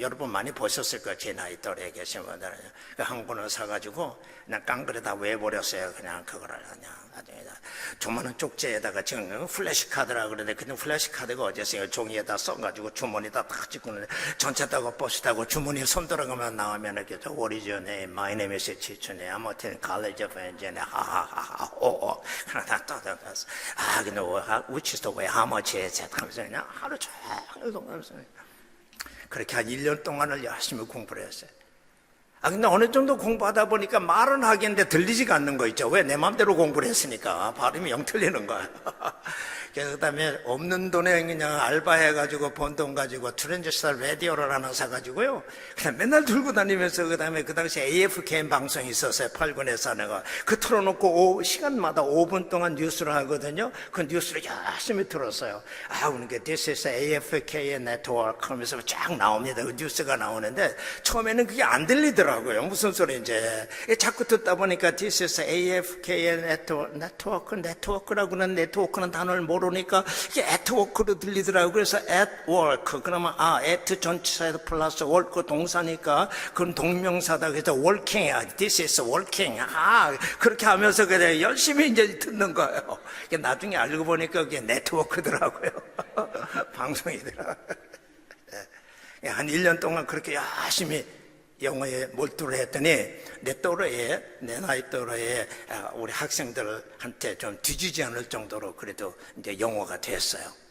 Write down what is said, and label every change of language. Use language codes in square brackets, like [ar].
[ko] 여러분 많이 보셨을 거예요. 제 나이 또래 계신 분들은. 한 권을 사가지고 그냥 깡그레다 외워버렸어요. 그냥 그거를 그냥 나중에 조만한 쪽지에다가 지금 플래시카드라 그러는데, 그냥 플래시카드가 어디서요? 종이에다 써가지고 주머니에다 탁 찍고 전차 타고 버스 타고 주머니에 손 들어가면 나오면 이렇게 [en] What is your name? My name is 지춘이. I'm attending College of Engineering. 하하하하 오오. [ko] 그러다 떠들어서 근데 [en] which is the way? How much is it? [ko] 하면서 그냥 하루 종일 동하면서 그렇게 한 1년 동안을 열심히 공부를 했어요. 근데 어느 정도 공부하다 보니까 말은 하겠는데 들리지가 않는 거 있죠. 왜? 내 마음대로 공부를 했으니까 발음이 영 틀리는 거야. 그 다음에 없는 돈에 그냥 알바해가지고 번 돈 가지고 트랜지스터 라디오를 하나 사가지고요. 그냥 맨날 들고 다니면서, 그 다음에 그 당시에 AFKM 방송이 있었어요. 8군에서 하는 그 틀어놓고 시간마다 5분 동안 뉴스를 하거든요. 그 뉴스를 열심히 들었어요. 그러니까 [en] This is AFKM Network [ko] 하면서 쫙 나옵니다. 그 뉴스가 나오는데 처음에는 그게 안 들리더라고요. 무슨 소리인지. 자꾸 듣다 보니까 [en] This is AFKM [ko] 네트워크라고는 네트워크는 단어를 모르니까 이게 at work로 들리더라고요. 그래서 at work, 그러면 at 전치사에서 플러스 work 동사니까 그건 동명사다. [en] 그래서 working, this is working. [ko] 그렇게 하면서 그냥 열심히 이제 듣는 거예요. 나중에 알고 보니까 그게 네트워크더라고요. 방송이더라고요. 한 1년 동안 그렇게 열심히 영어에 몰두를 했더니 내 나이 또래에 우리 학생들한테 좀 뒤지지 않을 정도로 그래도 이제 영어가 됐어요.